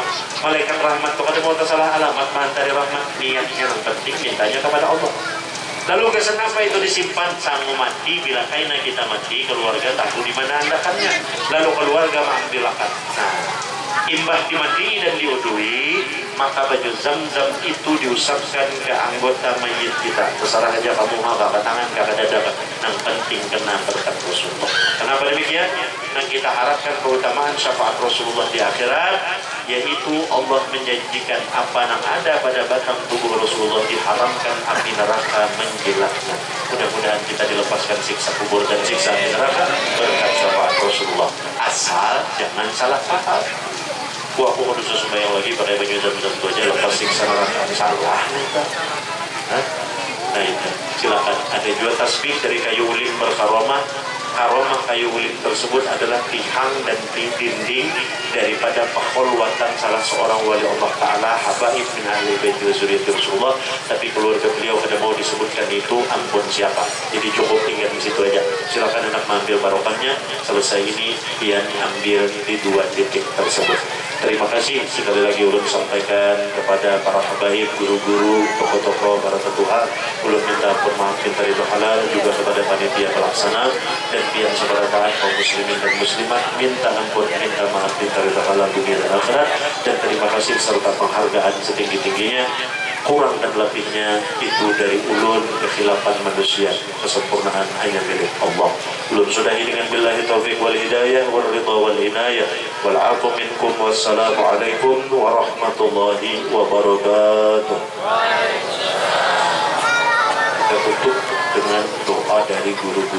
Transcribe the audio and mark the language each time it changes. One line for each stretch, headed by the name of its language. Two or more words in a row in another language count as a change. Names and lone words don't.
Banjar: Malaikat rahmat tu kada mau salah alamat mantari rahmat, niatnya yang penting mintanya kepada Allah.
Indonesian: Lalu kesan apa itu disimpan? Sanggup mati, bila kaina kita mati, keluarga tahu di mana andakannya. Lalu keluarga mengambilkan. Nah, imbah dimandi dan diudui, maka baju zam-zam itu diusapkan ke anggota mayit kita. Terserah aja kamu mau ke tangan, ke dada, yang penting kena berkat Rasulullah. Kenapa demikian? Yang kita harapkan keutamaan syafaat Rasulullah di akhirat, yaitu Allah menjanjikan apa yang ada pada batang tubuh Rasulullah diharamkan api neraka menjilatnya. Mudah-mudahan kita dilepaskan siksa kubur dan siksa api neraka berkat syafaat Rasulullah. Asal jangan salah paham. Aku harus sembahyang lagi pakai baju zam-zam itu aja lepas siksa neraka. Salah nih kan? Nah itu silakan. Ada juga tasbih dari kayu ulin berkaromah. Karomah kayu ulin tersebut adalah tihang dan dinding daripada pekholwatan salah seorang
Arabic: ولي الله تعالى, حبائب من أهل بيت ذرية رسول الله.
Banjar: Tapi keluarga beliau kada mau disebutkan itu ampun siapa.
Indonesian: Jadi cukup tinggal di situ aja. Silakan anak mengambil barokahnya.
Banjar: Selesai ini pian ambil di 2 titik tersebut.
Indonesian: Terima kasih sekali lagi ulun sampaikan kepada para habaib, guru-guru, tokoh-tokoh, para tetuha. Ulun minta ampun maaf minta ridho halal juga kepada panitia pelaksana dan pihak seberataan kaum muslimin dan muslimat. Minta ampun, minta maaf, minta ridho halal dunia dan akhirat. Dan terima kasih serta penghargaan setinggi-tingginya. Kurang dan lebihnya itu dari ulun, kekhilafan manusia, kesempurnaan hanya milik Allah.
Banjar: Ulun sudahi dengan
Arabic: بالله التوفيق والهداية والرضا والعناية والعفو منكم والسلام عليكم ورحمة الله وبركاته.
Indonesian: Kita tutup dengan doa dari guru-guru.